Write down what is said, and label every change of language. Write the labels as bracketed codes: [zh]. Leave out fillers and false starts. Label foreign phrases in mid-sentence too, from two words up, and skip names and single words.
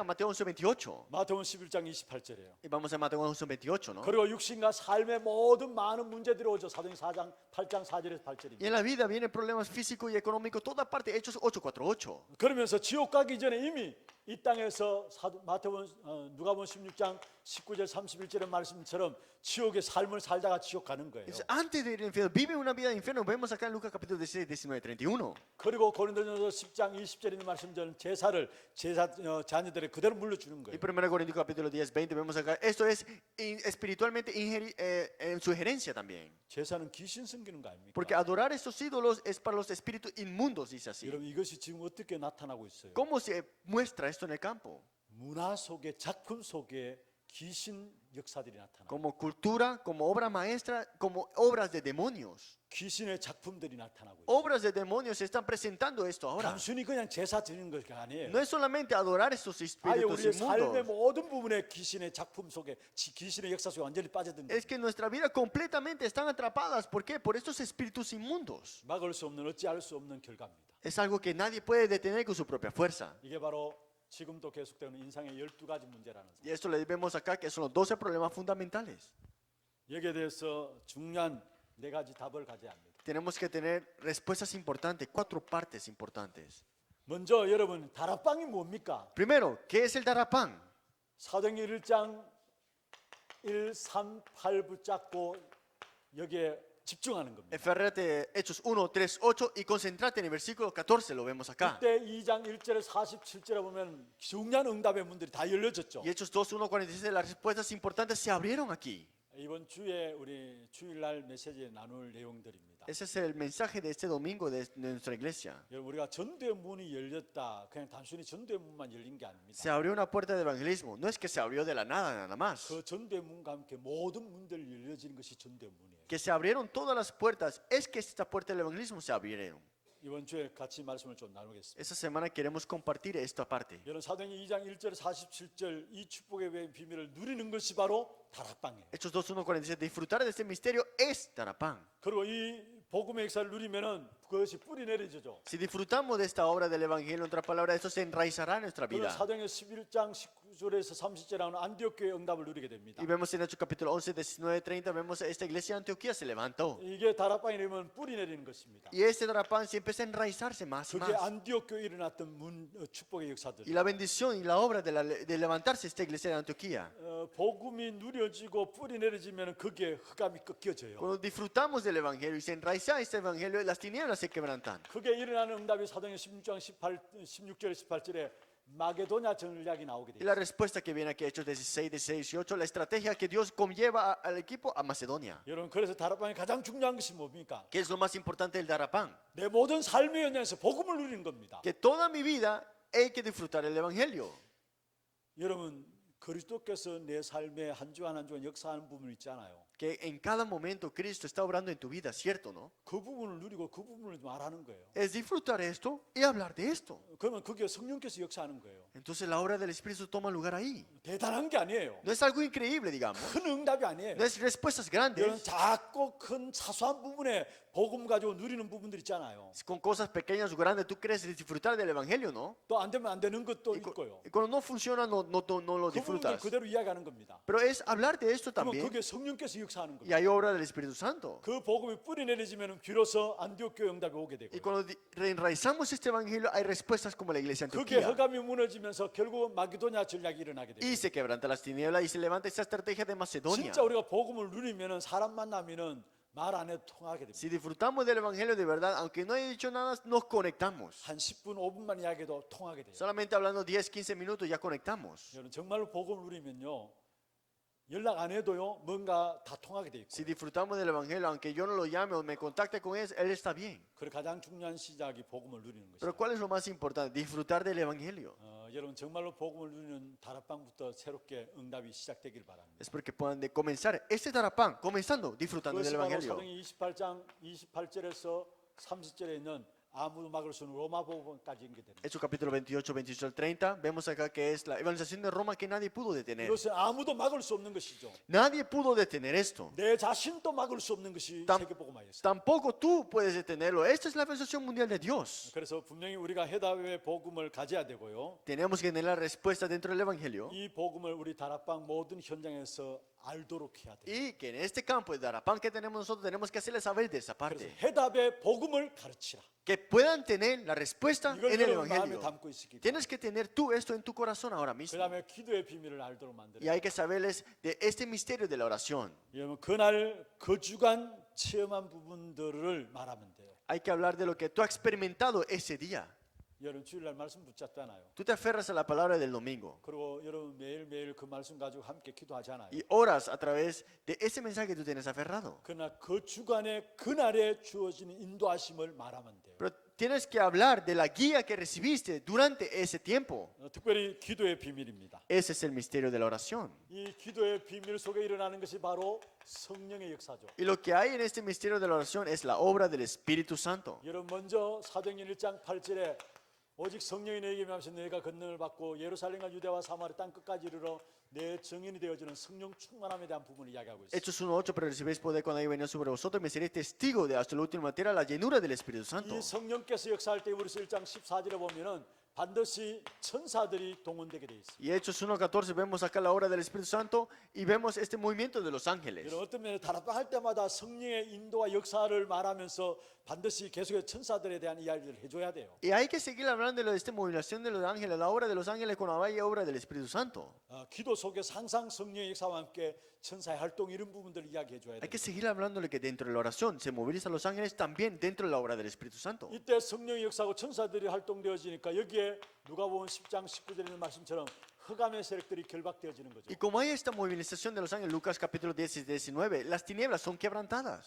[es] Mateo 11, 28. [ko] 마태복음 11장 28절이에요. [es] Y vamos a Mateo 11, 28, ¿no? [ko] 그리고 육신과 삶의 모든 많은 문제들이 오죠. 사도행 4장 8장 4절에서 8절입니다. [es] Y en la vida vienen problemas físicos y económicos, toda parte. Hechos 8, 4, 8. [ko] 그러면서 지옥 가기 전에 이미 이 땅에서 마태복음 누가복음 16장 19절 31절의 말씀처럼 지옥의 삶을 살다가 지옥 가는 거예요. [es] Dice, antes de ir al infierno, vive una vida de infierno. Vemos acá en Lucas capítulo 16, 19, 31. [ko] 그리고 고린도전서 10장 20절에 있는 말씀처럼 제사를 자녀들에 그대로 물려주는 [es] Y [ko] 거예요. [es] 1 Corintios capítulo 10, 20, vemos acá. Esto es espiritualmente en su gerencia también. [ko] 제사는 귀신 섬기는 거 아닙니까? [es] Porque adorar estos ídolos es para los espíritus inmundos, dice así. [ko] 여러분 이것이 지금 어떻게 나타나고 있어요? [es] ¿Cómo se muestra esto en el campo? [ko] 문화 속에 작품 속에 귀신 역사들이 나타나요. [es] Como cultura, como obra maestra, como obras de demonios. [ko] 귀신의 작품들이 나타나고 있어요. [es] Obras de demonios se están presentando esto ahora. [ko] 단순히 그냥 제사 드리는 것이 아니에요. [es] No es solamente adorar estos [ko] 아예 [es] espíritus [ko] 우리의 삶의 [es] inmundos. [ko] 모든 부분에 귀신의 작품 속에 귀신의 역사 속에 완전히 빠져든 거예요. [es] Es que nuestra vida completamente están atrapadas. ¿Por qué? Por estos espíritus inmundos. [ko] 막을 수 없는 어찌할 수 없는 결과입니다. [es] Es algo que nadie puede detener con su propia fuerza. [ko] 이게 바로 지금도 계속되는 인상의 12가지 문제라는 거. [es] Y esto le vemos acá que son los 12 problemas fundamentales. [ko] 여기에 대해서 중요한 4가지 답을 가져야 합니다. [es] Tenemos que tener respuestas importantes, 4 partes importantes. [ko] 먼저 여러분 다락방이 뭡니까? [es] Primero, ¿qué es el darapán? [ko] 사도행전 1장 1, 3, 8 붙잡고 여기에 집중하는 겁니다. [es] Eférrate Hechos 1, 3, 8 y concentrate en el versículo 14, lo vemos acá. [ko] 그때 2장 1절에 47절에 보면 중요한 응답의 문들이 다 열려졌죠. [es] Y Hechos 2, 1, 46, las respuestas importantes se abrieron aquí. [ko] 이번 주에 우리 주일날 메시지에 나눌 내용들입니다. [es] Ese es el mensaje de este domingo de nuestra iglesia. [ko] 여러분 우리가 전도의 문이 열렸다. 그냥 단순히 전도의 문만 열린 게 아닙니다. [es] Se abrió una puerta de evangelismo. No es que se abrió de la nada más. [ko] 그 전도의 문과 함께 모든 문들이 열려지는 것이 전도의 문이에요. [es] Que se abrieron todas las puertas. Es que esta puerta del evangelismo se abrieron. [ko] 이번 주에 같이 말씀을 좀 나누겠습니다. [es] Esta semana queremos compartir esta parte. [ko] 여러분 사도행전 2장 1절 47절 이 축복의 비밀을 누리는 것이 바로 다락방이에요. [es] Hechos 2, 1, 47. Disfrutar de este misterio es darapán. [ko] 그리고 이 복음의 역사를 누리면은 그것이 뿌리 내려지죠. [es] Si disfrutamos de esta obra del Evangelio, en otras palabras, esto se enraizará en nuestra [ko] 그는 [es] vida. [ko] 사도행전 11장 19절에서 30절에 나오는 안디옥 교회 응답을 누리게 됩니다. [es] Y vemos en Hechos capítulo 11, 19, 30, vemos esta iglesia de Antioquía se levantó. [ko] 이게 다락방이 되면 뿌리 내리는 것입니다. [es] Y este Darapán se empieza a enraizarse más y [ko] 그게 [es] más. [ko] 안디옥 교회에 일어났던 축복의 역사들. [es] Y la bendición y la obra de levantarse esta iglesia de Antioquía. [ko] 복음이 누려지고 뿌리 내려지면 거기에 흑암이 꺾여져요. [es] Cuando disfrutamos del Evangelio y se enraiza este Evangelio, las tinieblas se quebrantan. [ko] 그게 일어나는 응답이 사도행전 16장 16절 18절에 마게도냐 전략이 나오게 [es] Y [ko] 돼요. [es] la respuesta que viene aquí, Hechos 16, 16, 18, la estrategia que Dios conlleva al equipo a Macedonia. [ko] 여러분 그래서 다락방의 가장 중요한 것이 뭡니까? [es] ¿Qué es lo más importante del Darapán? [ko] 내 모든 삶의 현장에서 복음을 누리는 겁니다. [es] Que toda mi vida hay que disfrutar el Evangelio. [ko] 여러분 그리스도께서 내 삶에 한 주간 한 주간 역사하는 부분이 있잖아요. [es] Que en cada momento Cristo está obrando en tu vida, ¿cierto, no? [ko] 그 부분을 누리고 그 부분을 말하는 거예요. [es] Es disfrutar esto y hablar de esto. [ko] 그러면 그게 성령께서 역사하는 거예요. [es] Entonces la obra del Espíritu toma lugar ahí. [ko] 대단한 게 아니에요. [es] No es algo increíble, digamos. [ko] 큰 응답이 아니에요. [es] No es respuestas [ko] 이런 [es] grandes, [ko] 작고 큰 사소한 부분에 복음 가지고 누리는 부분들 있잖아요. [es] con cosas pequeñas o grandes, tú crees disfrutar del Evangelio, ¿no? [ko] 또 안 되면 안 되는 것도 [es] Y, [ko] 있고요. [es] cuando no funciona, no lo [ko] 그 부분들 [es] disfrutas. [ko] 그대로 이야기하는 겁니다. [es] Pero es hablar de esto [ko] 그러면 [es] también. [ko] 그게 성령께서 역사하는 [es] Y [ko] 겁니다. [es] hay obra del Espíritu Santo. [ko] 그 복음이 뿌리 내려지면 비로소 안디옥 교회 응답이 오게 [es] Y [ko] 되고요. [es] cuando reenraizamos este Evangelio, hay respuestas como la iglesia [ko] 그게 [es] Antioquía. [ko] 흑암이 무너지면서 결국 마게도냐 전략이 일어나게 [es] Y [ko] 됩니다. [es] se quebranta las tinieblas y se levanta esa estrategia de Macedonia. [ko] 진짜 우리가 복음을 누리면은 사람 만나면은 말 안 해도 통하게 됩니다. [es] Si disfrutamos del Evangelio de verdad, aunque no haya dicho nada, nos conectamos. [ko] 한 10분, 5분만 이야기해도 통하게 돼요. [es] Solamente hablando 10, 15 minutos ya conectamos. [ko] 여러분 정말로 복음을 누리면요. 연락 안 해도요. 뭔가 다 통하게 돼 있고. [es] Si disfrutamos del Evangelio, aunque yo no lo llame o me contacte con él está bien. [ko] 그리고 가장 중요한 시작이 복음을 누리는 [es] Pero [ko] 것이에요. [es] ¿cuál es lo más importante? Disfrutar del Evangelio. [ko] 여러분 정말로 복음을 누리는 다락방부터 새롭게 응답이 시작되길 바랍니다. [es] Es porque puedan de comenzar este Darapán, comenzando, disfrutando del [ko] 그것이 바로 [es] Evangelio. [ko] 사도행 28장 28절에서 30절에 있는 아무도 막을 수 없는 로마 복음까지 연계됩니다. [es] Hechos capítulo 28, 28 al 30. Vemos acá que es la evangelización de Roma que nadie pudo detener. [ko] 이것은 아무도 막을 수 없는 것이죠. [es] Nadie pudo detener esto. [ko] 내 자신도 막을 수 없는 것이 땀- 세계복음화였어요. [es] Tampoco tú puedes detenerlo. Esta es la evangelización mundial de Dios. [ko] 그래서 분명히 우리가 해답의 복음을 가져야 되고요. [es] Tenemos que tener la respuesta dentro del Evangelio. [ko] 이 복음을 우리 다락방 모든 현장에서 알도록 해야 돼요. [es] Y que en este campo de Darapán que tenemos nosotros tenemos que hacerles saber de esa [ko] 그래서 [es] parte. [ko] 해답의 복음을 가르치라. [es] Que puedan tener la respuesta [ko] 이걸 [es] en el [ko] 여러분 마음에 [es] Evangelio. [ko] 담고 있으기. [es] Tienes que tener tú esto en tu corazón ahora mismo. [ko] 그다음에 기도의 비밀을 알도록 만들어. [es] Y hay que saberles de este misterio de la oración. [ko] 여러분 그날 그 주간 체험한 부분들을 말하면 돼요. [es] Hay que hablar de lo que tú has experimentado ese día. [ko] 여러분 주일날 말씀 붙잡잖아요. [es] Tú te aferras a la palabra del domingo [ko] 그리고 여러분 매일매일 그 말씀 가지고 함께 기도하잖아요. [es] y oras a través de ese mensaje que tú tienes aferrado. [ko] 그러나 그 주간에 그날에 주어지는 인도하심을 말하면 돼요. [es] Pero tienes que hablar de la guía que recibiste durante ese tiempo. [ko] 특별히 기도의 비밀입니다. [es] Ese es el misterio de la oración. [ko] 이 기도의 비밀 속에 일어나는 것이 바로 성령의 역사죠. [es] Y lo que hay en este misterio de la oración es la obra del Espíritu Santo. [ko] 여러분 먼저 사도행전 1장 8절에 오직 성령이 너에게 임하셔서 너희가 권능을 받고 예루살렘과 유대와 사마리 땅 끝까지 이르러 내 증인이 되어지는 성령 충만함에 대한 부분을 이야기하고 있어요. [es] Hechos 1:8, pero recibiréis poder cuando haya venido sobre vosotros, me seréis testigo de hasta la última tierra la llenura del Espíritu Santo. [ko] 이 성령께서 역사할 때 우리서 1장 14절에 보면은 반드시 천사들이 동원되게 돼 있어요. [es] Y Hechos 1:14 vemos acá la obra del Espíritu Santo y vemos este movimiento de los ángeles. [ko] 여러분 어떤 면에 다락방 할 때마다 성령의 인도와 역사를 말하면서 반드시 계속해서 천사들에 대한 이야기를 해줘야 돼요. [es] Y hay que seguir hablando de esta movilización de los ángeles, la obra de los ángeles cuando haya obra del Espíritu Santo. [ko] 기도 속에서 항상 성령의 역사와 함께 천사의 활동 이런 부분들을 이야기해줘야 [es] Hay [ko] 돼요. [es] que seguir hablando de que dentro de la oración se movilizan los ángeles también dentro de la obra del Espíritu Santo. [ko] 이때 성령의 역사하고 천사들이 활동되어지니까 여기에 누가복음 10장 19절에 있는 말씀처럼 흑암의 세력들이 결박되어지는 거죠. [es] Y como hay esta movilización de los ángeles, Lucas capítulo 10 y 19, las tinieblas son quebrantadas.